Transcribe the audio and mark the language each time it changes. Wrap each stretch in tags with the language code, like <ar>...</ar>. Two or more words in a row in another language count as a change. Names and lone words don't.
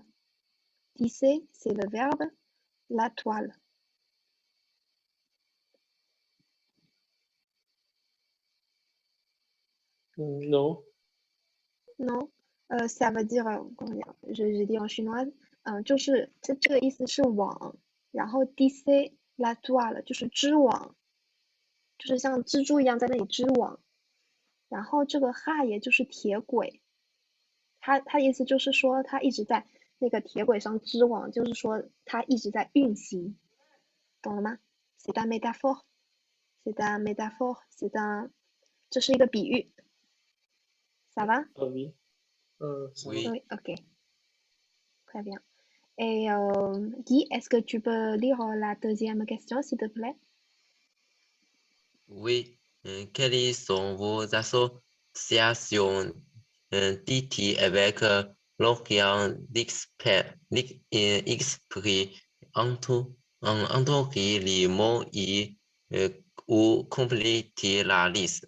<fr>Tisser, c'est le verbe, la toile. Non. Non，ça veut dire comment dire？je dis en chinois，</fr> <zh>就是这个意思是网，然后</zh> <fr>de la toile</fr> <zh>就是织网，就是像蜘蛛一样在那里织网，然后这个 ha 也就是铁轨，它意思就是说它一直在那个铁轨上织网，就是说它一直在运行，懂了吗 ？</zh> <fr>C'est un métaphore，c'est un métaphore，c'est un，</fr> <zh>这是一个比喻 ，</zh> <fr>ça va？ Oui. Ça va. oui, Oui, ok, très bien. Et Guy, est-ce que tu peux lire la deuxième question, s'il te plaît? oui. Quelles sont vos associations d'IT avec l'Orient d'Esprit entourer les mots et ou compléter la liste?</fr>